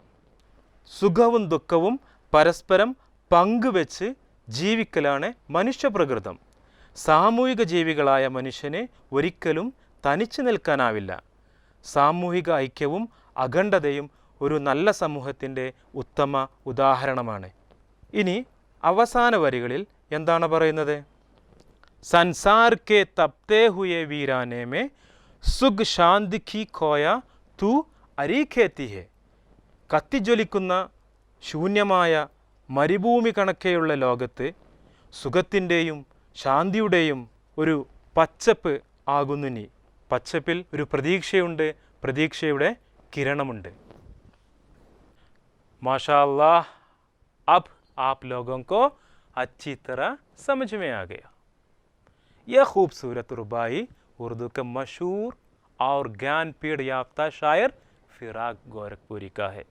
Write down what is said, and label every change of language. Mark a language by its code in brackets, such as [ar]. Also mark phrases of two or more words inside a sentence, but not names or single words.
[ml] സുഖവും ദുഃഖവും പരസ്പരം പങ്കുവെച്ച് ജീവിക്കലാണ് മനുഷ്യപ്രകൃതം. സാമൂഹിക ജീവികളായ മനുഷ്യന് ഒരിക്കലും തനിച്ചു നിൽക്കാനാവില്ല. സാമൂഹിക ഐക്യവും അഖണ്ഡതയും ഒരു നല്ല സമൂഹത്തിൻ്റെ ഉത്തമ ഉദാഹരണമാണ്. ഇനി അവസാന വരികളിൽ എന്താണ് പറയുന്നത്? [hi] संसार के तपते हुए वीराने में सुख शांति की खोया तू अरी खेती है. [ml] കത്തിജ്വലിക്കുന്ന ശൂന്യമായ മരുഭൂമി കണക്കെയുള്ള ലോകത്ത് സുഖത്തിൻ്റെയും ശാന്തിയുടെയും ഒരു പച്ചപ്പ് ആകുന്നു നീ. പച്ചപ്പിൽ ഒരു പ്രതീക്ഷയുണ്ട്, പ്രതീക്ഷയുടെ കിരണമുണ്ട്. [ar] ما شاء الله, [hi] अब आप लोगों को अच्छी तरह समझ में आ गया. यह खूबसूरत रुबाई उर्दू के मशहूर और ज्ञानपीठ याफ्ता शायर फ़िराक गोरखपुरी का है.